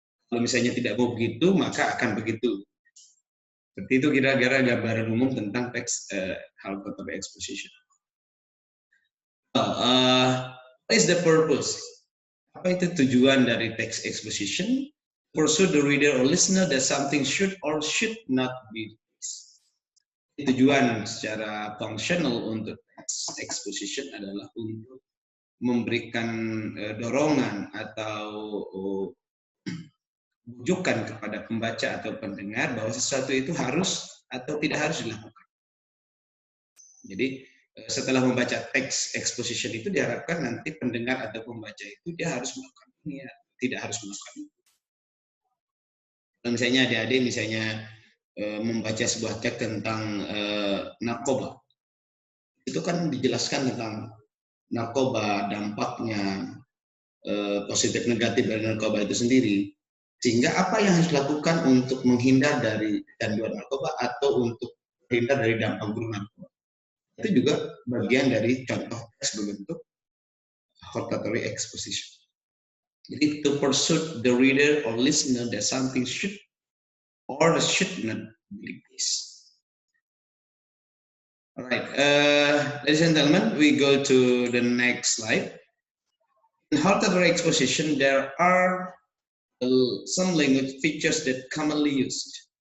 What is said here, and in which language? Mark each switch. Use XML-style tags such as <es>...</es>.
<id>Kalau misalnya tidak mau begitu, maka akan begitu. Seperti itu kira-kira gambaran umum tentang teks hortatory exposition.</id> <en>What is the purpose?</en> <id>Apa itu tujuan dari text exposition?</id> <en>Pursue the reader or listener that something should or should not be.</en> <id>Tujuan secara fungsional untuk text exposition adalah untuk memberikan dorongan atau bujukan kepada pembaca atau pendengar bahwa sesuatu itu harus atau tidak harus dilakukan. Jadi setelah membaca teks exposition itu diharapkan nanti pendengar atau pembaca itu dia harus melakukan ini ya, tidak harus melakukan itu. Misalnya adik-adik membaca sebuah teks tentang narkoba, itu kan dijelaskan tentang narkoba, dampaknya, positif negatif dari narkoba itu sendiri, sehingga apa yang harus dilakukan untuk menghindar dari canduan narkoba atau untuk menghindar dari dampak buruk narkoba, itu juga bagian dari contoh teks berbentuk hortatory exposition. Jadi</id> <en>to pursue the reader or listener that something should or should not be the case. All right, ladies and gentlemen, we go to the next slide. In hortatory exposition, there are some language features that commonly used.</en>